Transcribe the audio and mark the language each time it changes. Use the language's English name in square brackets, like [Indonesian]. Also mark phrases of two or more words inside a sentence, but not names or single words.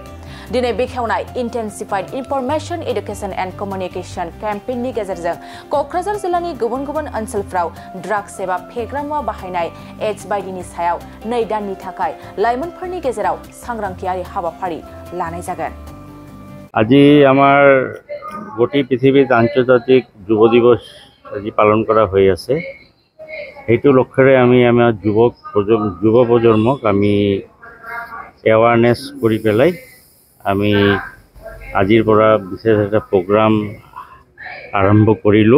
[Bodo] दिनै बेखेवनाय [English] intensified information education and communication [Bodo] केम्पेइननि गेजेरजों क'क्राझार जिल्लानि गुबुन गुबुन ओनसोलफ्राव ड्राग्स एबा फेग्रा मुवा बाहायनाय एड्स बायदिनि सायाव 2 दाननि थाखाय लाइमोनफोरनि गेजेराव सांग्रांथियारि हाबाफारि लानाय जागोन। [Assamese] আজি আমাৰ গোটেই পৃথিৱীত আন্তৰ্জাতিক যুৱ দিৱস আজি পালন কৰা হৈ আছে। এইটো লক্ষ্যৰে আমি আমাৰ যুৱ প্ৰজন্মক আমি এৱাৰনেছ কৰি পেলাই আমি আজিৰ পৰা বিশেষ এটা প্ৰগ্ৰাম আৰম্ভ কৰিলোঁ।